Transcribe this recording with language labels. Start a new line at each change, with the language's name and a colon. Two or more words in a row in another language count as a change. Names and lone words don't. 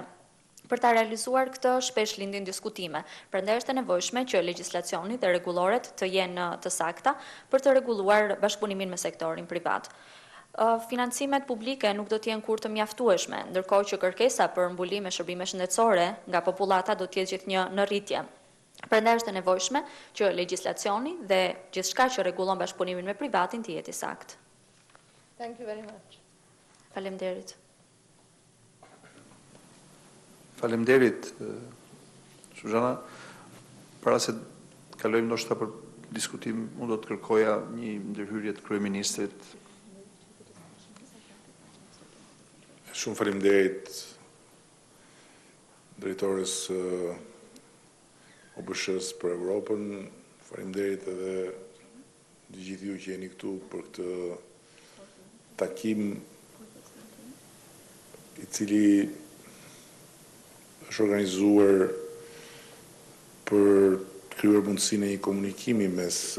Albanian: Për ta realizuar këtë, shpesh lindin diskutime, prandaj është e nevojshme që legjislacioni dhe rregulloret të jenë të sakta për të rregulluar bashkëpunimin me sektorin privat. Financimet publike nuk do t'jenë kur të mjaftueshme, ndërkohë që kërkesa për mbulim e shërbime shëndetësore nga popullata do t'jetë gjithnjë në rritje. Prandaj është e nevojshme që legjislacioni dhe gjithçka që rregullon bashkëpunimin me privatin të jetë i saktë.
English: Thank you very much.
Albanian: Faleminderit. Faleminderit, Suzana. Para se kalojmë ndoshta për diskutim, unë do të kërkoja një ndërhyrje të kryeministrit. Shumë faleminderit drejtores OBSH-s për Evropën, faleminderit edhe të gjithë ju që jeni këtu për këtë takim i cili është organizuar për të krijuar mundësinë e një komunikimi mes